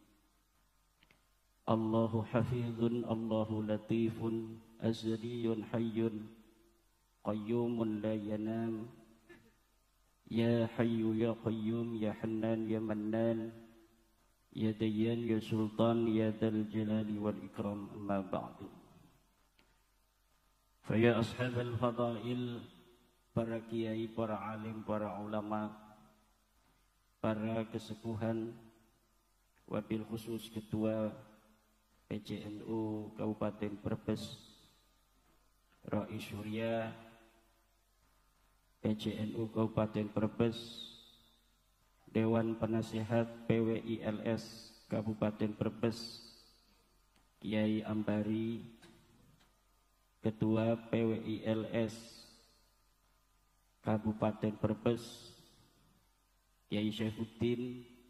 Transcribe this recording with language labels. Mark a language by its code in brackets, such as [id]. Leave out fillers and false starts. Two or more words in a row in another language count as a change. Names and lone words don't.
[ar] الله حفيظ، الله لطيف، أزلي حي، قيوم لا ينام. يا حي يا قيوم، يا حنان يا منان، يا ديان يا سلطان، يا ذا الجلال والإكرام. أما بعد. فيا أصحاب الفضائل, [id] para kiai, para alim, para ulama, para kesepuhan, [ar] وبالخصوص [id] ketua PCNU Kabupaten Brebes, Rais Surya PCNU Kabupaten Brebes, Dewan Penasihat PWILS Kabupaten Brebes, Kiai Ambari, Ketua PWILS Kabupaten Brebes, Kiai Syaifuddin,